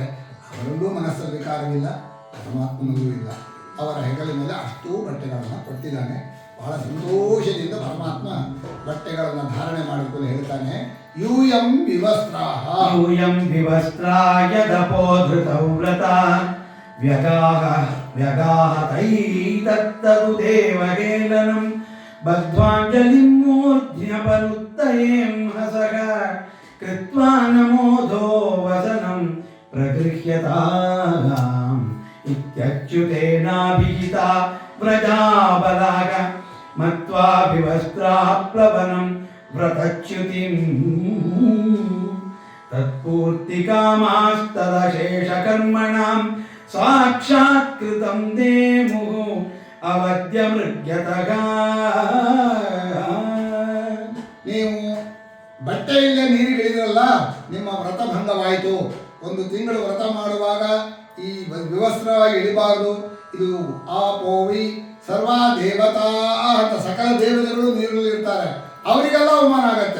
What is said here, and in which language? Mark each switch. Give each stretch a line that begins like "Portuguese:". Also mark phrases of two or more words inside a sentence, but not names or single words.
Kannada: ಅವರಲ್ಲೂ ಮನಸ್ಸಲ್ಲಿ ವಿಕಾರವಿಲ್ಲ, ಪರಮಾತ್ಮನಲ್ಲೂ ಇಲ್ಲ. ಅವರ ಹೆಗಲ ಮೇಲೆ ಅಷ್ಟೂ ಬಟ್ಟೆಗಳನ್ನು ಕೊಟ್ಟಿದ್ದಾನೆ. ಬಹಳ ಸಂತೋಷದಿಂದ ಪರಮಾತ್ಮ ಬಟ್ಟೆಗಳನ್ನು ಧಾರಣೆ ಮಾಡಿಕೊಂಡು ಹೇಳ್ತಾನೆ.
Sanskrit: ಯೂಯಂ ವಿವಸ್ತ್ರಾಹ ಯೂಯಂ ವಿವಸ್ತ್ರಾಯ ದಪೋಧೃತೌ ವ್ರತ व्यगाहतैतत्तदु देवहेलनं बद्ध्वाञ्जलिं मूर्ध्न्यपनुत्तयें हसः कृत्वा नमोधो वसनं प्रगृह्यताम् इत्यच्युतेनाभिहिता व्रजाबलाग मत्वा विवस्त्राः प्लवनं व्रतच्युतिम् तत्पूर्तिकामास्तदशेषकर्मणां साक्षात्कृतं देमुः ಅವಧ್ಯ
Kannada: ನೀವು ಬಟ್ಟೆಯಿಂದ ನೀರಿಗಿಳಿದ್ರಲ್ಲ, ನಿಮ್ಮ ವ್ರತ ಭಂಗವಾಯಿತು. ಒಂದು ತಿಂಗಳು ವ್ರತ ಮಾಡುವಾಗ ಈ ವಿವಸ್ತ್ರವಾಗಿ ಇಳಿಬಾರದು. ಇದು
Sanskrit: ಆಪೋವಿ ಸರ್ವಾ ದೇವತಾ
Kannada: ಅಂತ ಸಕಲ ದೇವತೆಗಳು ನೀರಲ್ಲಿ ಇರ್ತಾರೆ, ಅವರಿಗೆಲ್ಲ ಅವಮಾನ ಆಗತ್ತೆ.